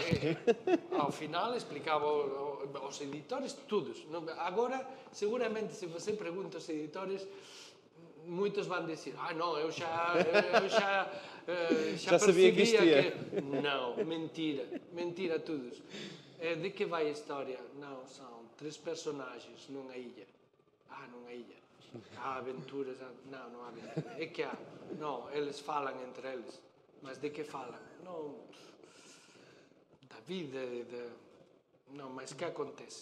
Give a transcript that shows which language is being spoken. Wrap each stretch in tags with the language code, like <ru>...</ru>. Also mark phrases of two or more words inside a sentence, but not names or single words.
<gl>Ao final explicaba aos editores todos. Agora, seguramente, se você pregunta aos editores, moitos van dicir, non, eu xa sabía que isto ia. Non, mentira todos. De que vai a história?</gl> <pt>Não, são 3 personagens numa ilha. Numa ilha. Há aventuras? Não há aventuras. É que há. Não, eles falam entre eles. Mas de que falam? Não, da vida, não, mas que acontece?</pt>